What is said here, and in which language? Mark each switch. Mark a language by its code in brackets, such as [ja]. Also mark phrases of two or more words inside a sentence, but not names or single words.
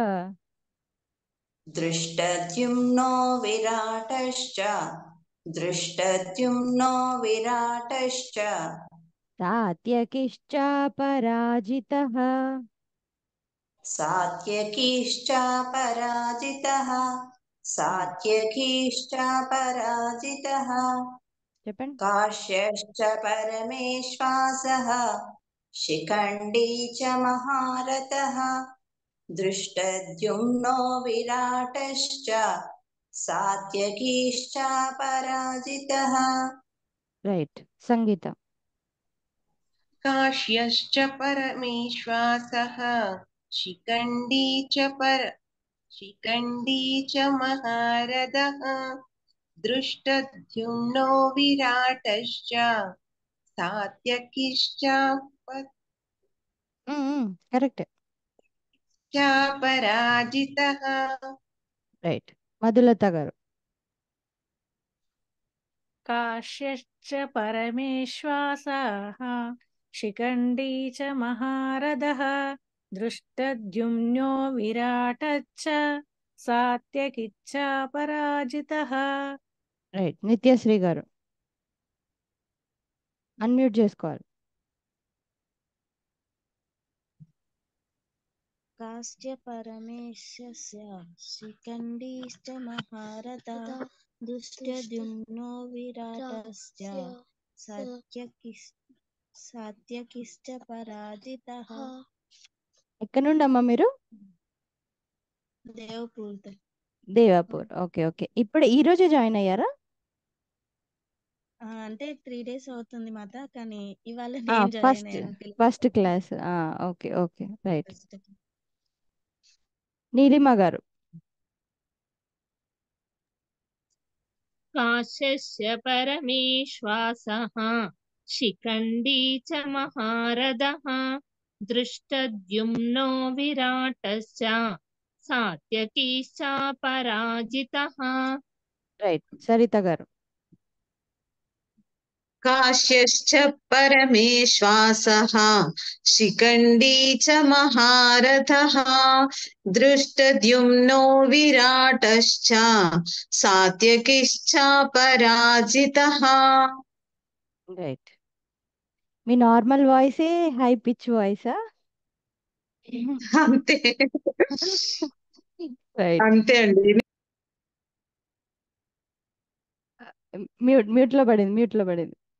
[sa] దృష్టద్యుమ్నో విరాటశ్చ, దృష్టద్యుమ్నో విరాటశ్చ, సాత్యకిశ్చాపరాజితః. సాత్యకీశ్చాపరాజితః, సాత్యకీశ్చాపరాజితః. [te] చెప్పండి. [sa] काश्यश्च परमेश्वासः शिखण्डी च महारथः दृष्टद्युम्नो विराटश्च सात्यकीश्च पराजितः. [te] రైట్. సంగీత. [sa] काश्यश्च परमेश्वासः शिखण्डी च महारथः दृष्टद्युम्नो विराटश्च सात्यकिश्च [te] కరెక్ట్. [sa] पराजितः. [te] రైట్. మధులత గారు. [sa] काश्यश्च परमेश्वासः शिखण्डी च महारथः दृष्टद्युम्नो विराटश्च सात्यकिच्च पराजितः. [te] రైట్. నిత్యశ్రీ గారు. అన్మ్యూట్ చేసుకోవాలి. [sa] काश्च परमेशस्य शिखण्डीश्च महारथः दुष्टद्युम्नो विराटश्च सात्यकिश्च पराजितः. [te] ఎక్కడి నుండి అమ్మా మీరు? దేవాపూర్. [en] okay okay. [te] ఇప్పుడు ఈ రోజే జాయిన్ అయ్యారా? అంటే 3 days అవుతుంది మాత, కానీ ఇవాళ నేను జాయిన్ అయ్యాను. [en] first class. okay okay right. Nilima garu. [sa] काश्यस्य परमेश्वासः शिखण्डी च महारथः दृष्टद्युम्नो विराटश्च सात्यकीश्च पराजितः. [te] రైట్. సరిత గారు. [sa] काश्यश्च परमेश्वासः शिखण्डी च महारथः दृष्टद्युम्नो विराटश्च सात्यकिश्च पराजितः. [te] రైట్. మీ [en] normal voice-e high pitch voice-a? [te] అంతే రైట్. అంతే అండి. మ్యూట్ లో పడింది.